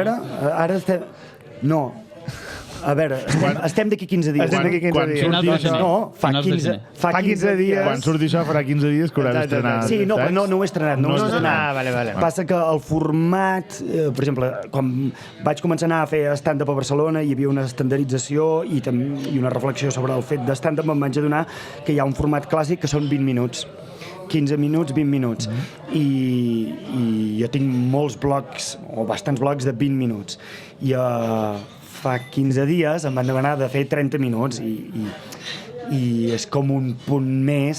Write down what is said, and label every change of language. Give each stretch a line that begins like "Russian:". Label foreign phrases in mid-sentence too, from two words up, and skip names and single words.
Catalan: veure, ara estem... No. A veure, estem d'aquí 15 dies. No, fa 15 dies. Quan surti això farà 15 dies que hauràs estrenat. Sí, però no ho he estrenat. Vale. Passa que el format, per exemple, quan vaig començar a anar a fer stand-up a Barcelona hi havia una estandardització i una reflexió sobre el fet de stand-up, em vaig adonar que hi ha un format clàssic que són 20 minuts. 15 minuts, 20 minuts. I jo tinc molts blogs, o bastants blogs de 20 minuts. I fa 15 dies em van demanar de fer 30 minuts i és com un punt més.